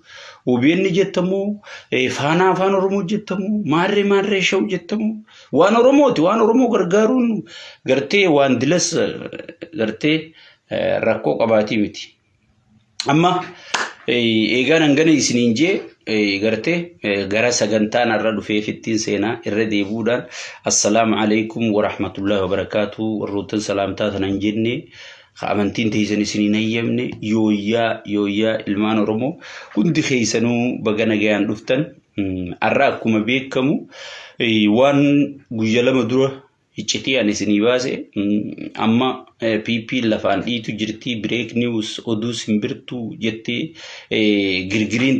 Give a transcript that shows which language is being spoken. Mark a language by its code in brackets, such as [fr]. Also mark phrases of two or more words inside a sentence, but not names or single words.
[om] OBN jettamu faana afaan Oromoo jettamu maarree shawuu jettamu waan Oromooti waan Oromoo gargaaruun gartee waan dilas gartee rakkoo qabaatii miti. Amma eegaan hangana isiniin jee gartee gara sagantaan irra dhufee fittiin seenaa irra deebuudhaan [ar] السلام عليكم ورحمة الله وبركاته [om] warroottan salaamtaa tanan jenne amantiin teessan isiniin hayyamne yooyyaa ilmaan Oromoo hundi keessanuu baga nagayaan dhuftan arra akkuma beekamu waan guyya lama dura iccitii ani isinii baase amma PP lafaan dhiitu jirti [en] break news [om] oduu simbirtuu jettee girgiriin